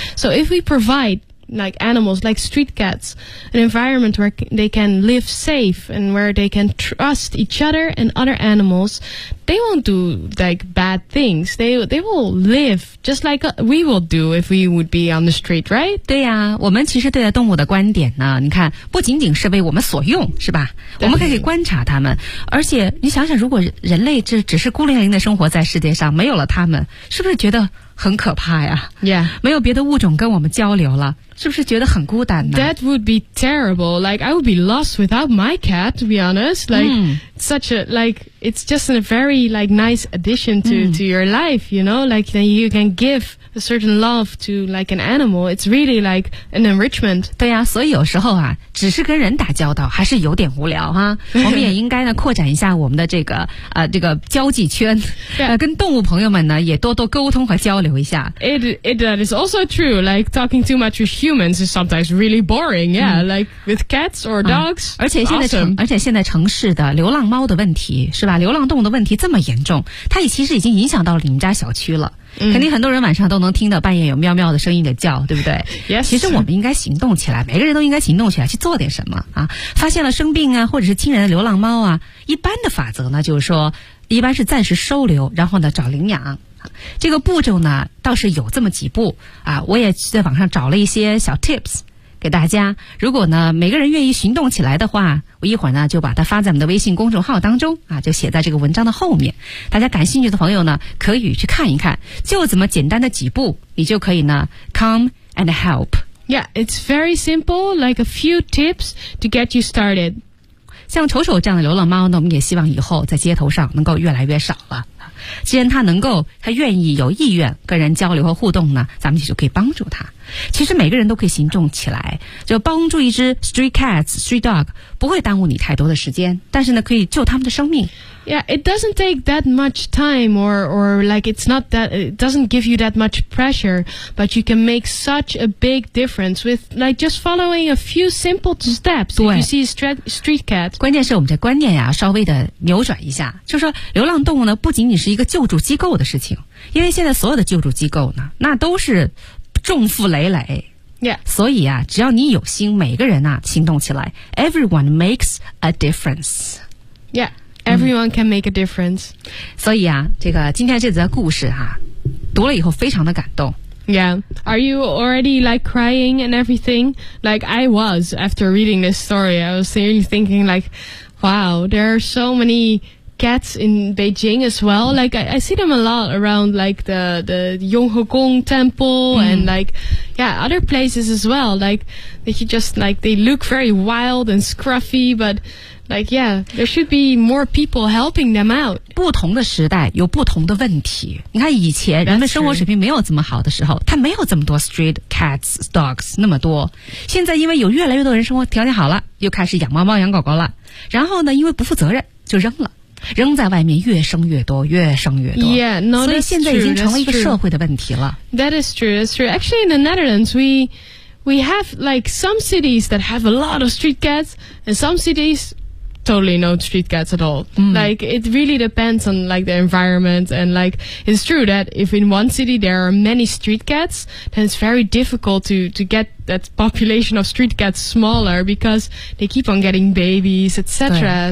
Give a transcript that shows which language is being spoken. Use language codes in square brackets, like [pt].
[en] So if we provide like animals, like street cats, an environment where they can live safe and where they can trust each other and other animals, they won't do like bad things. They will live just like we will do if we would be on the street, right? [zh] 对呀、啊，我们其实对待动物的观点呢，你看不仅仅是为我们所用，是吧？我们可以观察它们，而且你想想，如果人类这只是孤零零的生活在世界上，没有了它们，是不是觉得很可怕呀？ [en] Yeah. [zh] 没有别的物种跟我们交流了，是不是觉得很孤单呢？ [en] That would be terrible. Like, I would be lost without my cat, to be honest. Like,、such a, like, it's just a very, like, nice addition to,、to your life, you know? Like, then you can give a certain love to, like, an animal. It's really, like, an enrichment. [zh] 对呀、啊，所以有时候啊，只是跟人打交道还是有点无聊哈。我们也应该呢，扩展一下我们的这个、这个交际圈、 [en] yeah. [zh] 跟动物朋友们呢，也多多沟通和交流一下。 [en] That is also true. Like, talking too much humans is sometimes really boring, yeah, like with cats or dogs.、 [zh] 而且现在城、 [en] awesome. [zh] 而且现在城市的流浪猫的问题是吧，流浪动物的问题这么严重，它也其实已经影响到了你们家小区了、肯定很多人晚上都能听到半夜有喵喵的声音的叫，对不对？ [en] Yes. [zh] 其实我们应该行动起来，每个人都应该行动起来去做点什么啊！发现了生病啊，或者是亲人的流浪猫啊，一般的法则呢就是说一般是暂时收留，然后呢找领养。这个步骤呢倒是有这么几步啊，我也在网上找了一些小 tips 给大家，如果呢每个人愿意行动起来的话，我一会儿呢就把它发在我们的微信公众号当中啊，就写在这个文章的后面，大家感兴趣的朋友呢可以去看一看，就这么简单的几步，你就可以呢 [en] come and help. Yeah, it's very simple, like a few tips to get you started. [zh] 像丑丑这样的流浪猫呢，我们也希望以后在街头上能够越来越少了，既然他能够，他愿意有意愿跟人交流和互动呢，咱们就可以帮助他。其实每个人都可以行动起来，就帮助一只 [en] street cats, street dog, [zh] 不会耽误你太多的时间，但是呢可以救他们的生命。 [en] Yeah, it doesn't take that much time or like it's not that, it doesn't give you that much pressure, but you can make such a big difference with like just following a few simple steps if you see a street cat. [zh] 关键是我们这观念呀、稍微的扭转一下，就是说流浪动物呢不仅仅是一个救助机构的事情，因为现在所有的救助机构呢那都是重负累累、 [en] yeah. [zh] 所以啊只要你有心，每个人啊行动起来， [en] everyone makes a difference. Yeah, everyone can make a difference. [zh] 所以啊这个今天这则故事啊读了以后非常的感动。 [en] Yeah, are you already like crying and everything? Like I was after reading this story, I was really thinking like, wow, there are so many cats in Beijing as well. Like, I see them a lot around, like, the Yonghegong Temple and, like, yeah, other places as well. Like, they just, like, they look very wild and scruffy, but... Like, yeah, there should be more people helping them out. [zh] 不同的时代有不同的问题。你看以前人们生活水平没有这么好的时候，他没有这么多 [en] street cats, dogs, [zh] 那么多。现在因为有越来越多人生活条件好了，又开始养猫猫养狗狗了。然后呢，因为不负责任就扔了。扔在外面越生越多，越生越多。 [en] Yeah, no, that's true. [zh] 所以现在已经成了一个社会的问题了。 [en] That is true, that's true. Actually, in the Netherlands, we have like some cities that have a lot of street cats, and some cities... Totally no street cats at all.、Mm. Like, it really depends on, like, the environment. And, like, it's true that if in one city there are many street cats, then it's very difficult to get that population of street cats smaller because they keep on getting babies, etc.